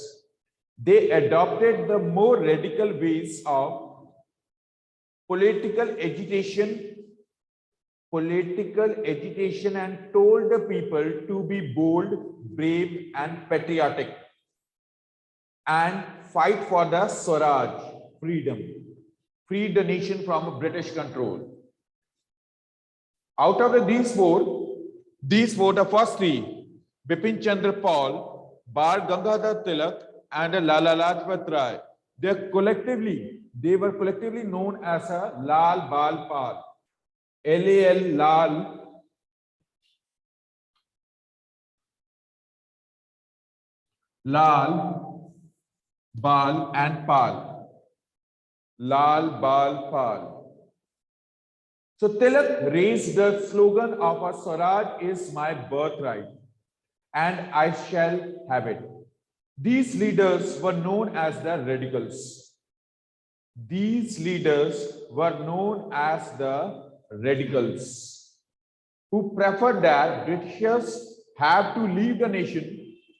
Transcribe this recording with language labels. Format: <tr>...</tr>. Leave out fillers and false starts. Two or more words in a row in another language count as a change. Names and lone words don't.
<en>They adopted the more radical ways of political agitation and told the people to be bold, brave, and patriotic and fight for the Swaraj, freedom, free the nation from British control. Out of these four, the first three, Bipin Chandra Pal, Bal Gangadhar Tilak, and Lala Lajpat Rai, they were collectively known as a Lal Bal Pal, LAL Lal, Lal, Bal, and Pal, Lal Bal Pal. So Tilak raised the slogan of a Swaraj is my birthright and I shall have it. These leaders were known as the radicals. These leaders were known as the radicals who preferred that Britishers have to leave the nation.</en>